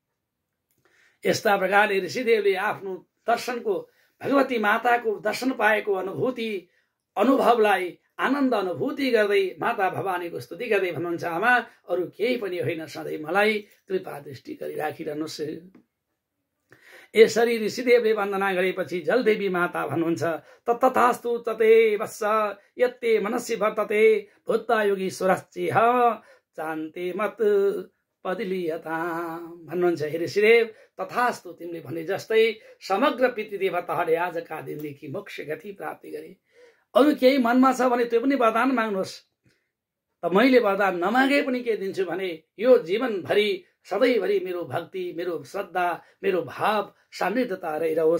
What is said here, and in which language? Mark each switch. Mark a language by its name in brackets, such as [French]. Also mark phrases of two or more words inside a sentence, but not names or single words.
[Nepali] यस्ता प्रकारले ऋषिदेवले आफ्नो दर्शनको, भगवती माताको दर्शन पाएको अनुभवलाई आनन्द अनुभूति गर्दै माता भवानीको स्तुति गर्दै भन्नुहुन्छ, आमा, अरू केही पनि होइन, सधैँ मलाई कृपा दृष्टि गरिराखिरहनुहोस्। यसरी ऋषिदेवले वन्दना गरेपछि जलदेवी माता भन्नुहुन्छ, [Sanskrit] तथास्तु तते वत्स यत्ते मनसि वर्तते भूतयोगीश्वरश्चेह चान्ते मत पदिलियता। [Nepali] भन्नुहुन्छ, हे ऋषिदेव, तथास्तु, तिमीले भने जस्तै समग्र पितृदेवताहरूले आजका दिनदेखि मोक्ष गति प्राप्ति गरे। अरू केही मनमा छ भने त्यो पनि वरदान माग्नुहोस्, त मैले वरदान नमागे पनि के दिन्छु भने यो जीवनभरि सधैँभरि मेरो भक्ति, मेरो श्रद्धा, मेरो भाव सान्निध्यता रहिरहोस्।